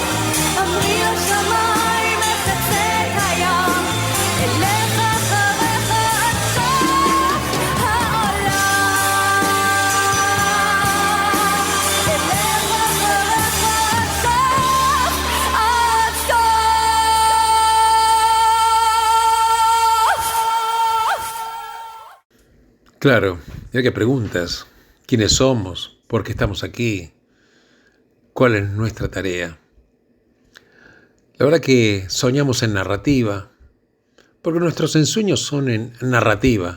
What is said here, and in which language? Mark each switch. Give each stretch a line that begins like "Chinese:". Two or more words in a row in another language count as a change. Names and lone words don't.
Hebrew: אמרי לשמיים מחצה את הים, אלך אחריך עד סוף העולם. אלך אחריך עד סוף.
Spanish: Claro, ya que preguntas, ¿quiénes somos? ¿Por qué estamos aquí? ¿Cuál es nuestra tarea? La verdad que soñamos en narrativa, porque nuestros ensueños son en narrativa.